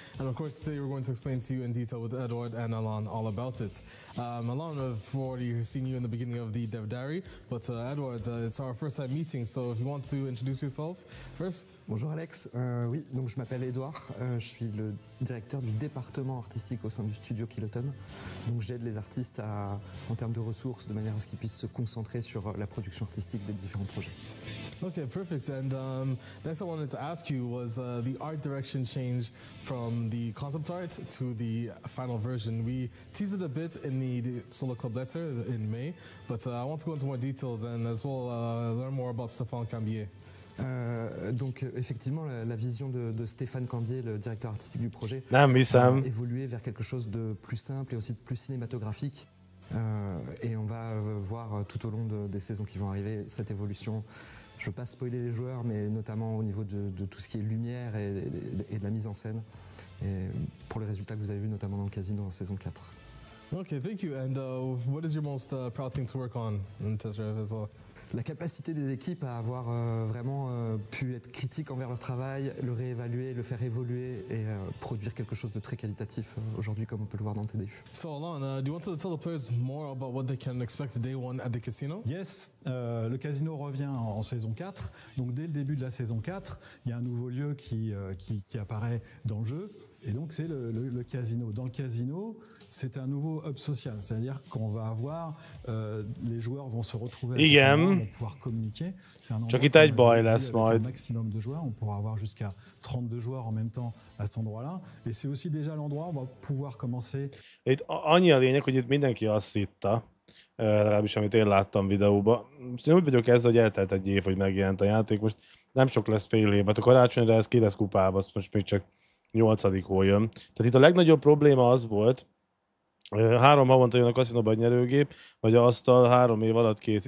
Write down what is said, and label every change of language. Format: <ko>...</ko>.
<en>And of course, today we're going to explain to you in detail with Edward and Alan all about it. Alan, I've already seen you in the beginning of the Dev Diary, but Edward, it's our first time meeting, so if you want to introduce yourself first.</en> <fr>Bonjour Alex, oui, donc je m'appelle Edouard, je suis le directeur du département artistique au sein du studio Kiloton. Donc j'aide les artistes en termes de ressources, de manière à ce qu'ils puissent se concentrer sur la production artistique des différents projets.</fr> <en>Okay, perfect. And next I wanted to ask you was the art direction change from the concept art to the final version. We teased it a bit in the Solo Club letter in May, but I want to go into more details and as well learn more about Stéphane Cambier.</en> <fr>Donc effectivement la vision de Stéphane Cambier, le directeur artistique du projet, a évolué vers quelque chose de plus simple et aussi de plus cinématographique. Et on va voir tout au long des saisons qui vont arriver cette évolution. Je ne veux pas spoiler les joueurs, mais notamment au niveau de tout ce qui est lumière et de la mise en scène. Et pour les résultats que vous avez vus notamment dans le casino en saison 4.</fr> <en>Okay, thank you. And what is your most proud thing to work on in Test Drive as well?</en> <fr>La capacité des équipes à avoir vraiment pu être critique envers leur travail, le réévaluer, le faire évoluer et produire quelque chose de très qualitatif aujourd'hui comme on peut le voir dans TDU.</fr> <en>So Alan, do you want to tell the players more about what they can expect day one at the casino?</en> <fr>Yes, le casino revient en saison 4. Donc dès le début de la saison 4, il y a un nouveau lieu qui apparaît dans le jeu. Et donc c'est le casino. Dans le casino, c'est un nouveau hub social, c'est-à-dire qu'on va avoir, les joueurs vont se retrouver, vont pouvoir communiquer. C'est un endroit avec un maximum de joueurs, on pourra avoir jusqu'à 32 joueurs en même temps à cet endroit-là. Et c'est aussi déjà l'endroit où on va pouvoir commencer.</fr> <hu>Itt annyi a lényeg, hogy itt mindenki azt hitta, legalábbis amit én láttam videóban. Most én úgy vagyok ezzel, hogy eltelt egy év, hogy megjelent a játék, most nem sok lesz fél év, hát a karácsonyra ez ki lesz kupálva, most még csak 8. hol jön. Tehát itt a legnagyobb probléma az volt, 3 havonta jön a kaszinóba egy nyerőgép, vagy asztal 3 év alatt kész.</hu>